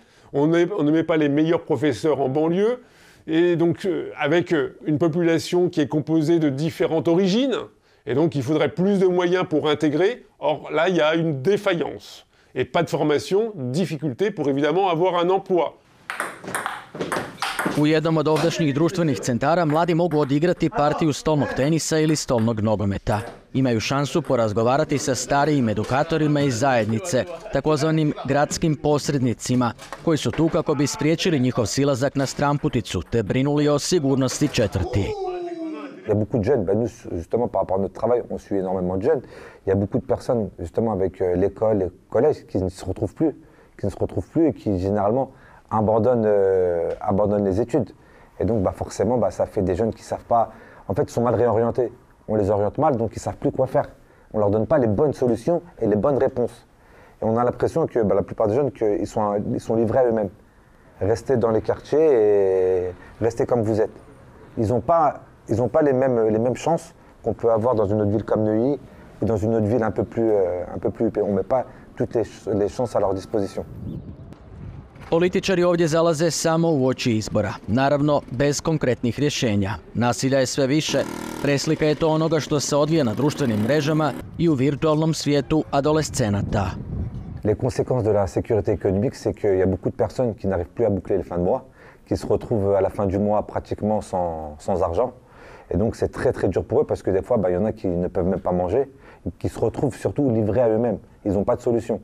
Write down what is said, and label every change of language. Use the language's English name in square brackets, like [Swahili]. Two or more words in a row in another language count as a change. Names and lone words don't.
[French] On ne met pas les meilleurs professeurs en banlieue, et donc avec une population qui est composée de différentes origines, et donc il faudrait plus de moyens pour intégrer. Or là, il y a une défaillance, et pas de formation, difficulté pour évidemment avoir un emploi. [Croatian] U jednom od ovdašnjih društvenih centara mladi mogu odigrati partiju stolnog tenisa ili stolnog nogometa. Imaju šansu porazgovarati sa starijim edukatorima iz zajednice, takozvanim gradskim posrednicima, koji su tu kako bi spriječili njihov silazak na stramputicu te brinuli o sigurnosti četvrti. [French] Il y a beaucoup de jeunes, nous justement par rapport à notre travail, on suit énormément de jeunes. Il y a beaucoup de personnes justement avec l'école, les collèges qui ne se retrouvent plus et qui généralement abandonnent les études. Et donc forcément, ça fait des jeunes qui ne savent pas, en fait, ils sont mal réorientés. On les oriente mal, donc ils ne savent plus quoi faire. On ne leur donne pas les bonnes solutions et les bonnes réponses. Et on a l'impression que la plupart des jeunes, ils sont livrés à eux-mêmes. Restez dans les quartiers et restez comme vous êtes. Ils n'ont pas les mêmes chances qu'on peut avoir dans une autre ville comme Neuilly ou dans une autre ville un peu plus huppée. On ne met pas toutes les chances à leur disposition. [Croatian] Političari ovdje zalaze samo u oči izbora, naravno bez konkretnih rješenja. Nasilja je sve više, preslika je to onoga što se odvija na društvenim mrežama i u virtualnom svijetu adolescenata. [French] Les conséquences de la sécurité économique, c'est qu'il y a beaucoup de personnes qui n'arrivent plus à boucler les fins de mois, qui se retrouvent à la fin du mois pratiquement sans argent. Et donc c'est très très dur pour eux parce que des fois, il y en a qui ne peuvent même pas manger, qui se retrouvent surtout livrés à eux-mêmes. Ils n'ont pas de solution.